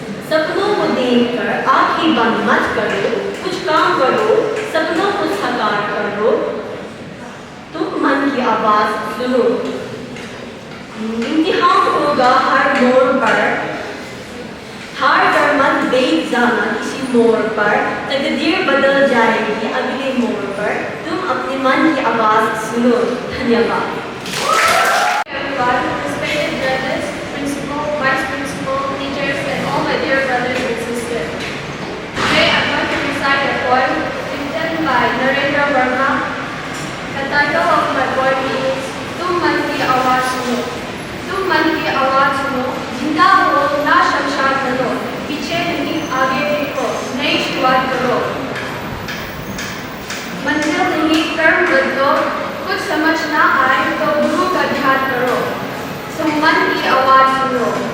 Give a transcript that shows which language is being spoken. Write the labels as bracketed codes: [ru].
[hi] सपनों को देखकर आंखें बंद मत करो, कुछ काम करो, सपनों को साकार करो, तुम मन की आवाज़ सुनो। इम्तिहान होगा हर मोड़ पर, हार कर मत बैठ जाना किसी मोड़ पर, तकदीर बदल जाएगी अगले मोड़ पर, तुम अपने मन की आवाज़ सुनो। धन्यवाद। [en] Respected judges, principal, vice principal, teachers, and all my dear brothers and sisters. Today I'm going to recite a poem written by Narendra Verma. The title of my poem is [hi] तुम मन की आवाज़ सुनो। तुम मन की आवाज़ सुनो, जिंदा हो ना शमशान बनो, पीछे नहीं आगे देखो, नई शुरुआत करो। मंजिल नहीं कर्म बदलो, कुछ समझ ना आए तो गुरु का ध्यान करो, तुम मन की आवाज़ सुनो।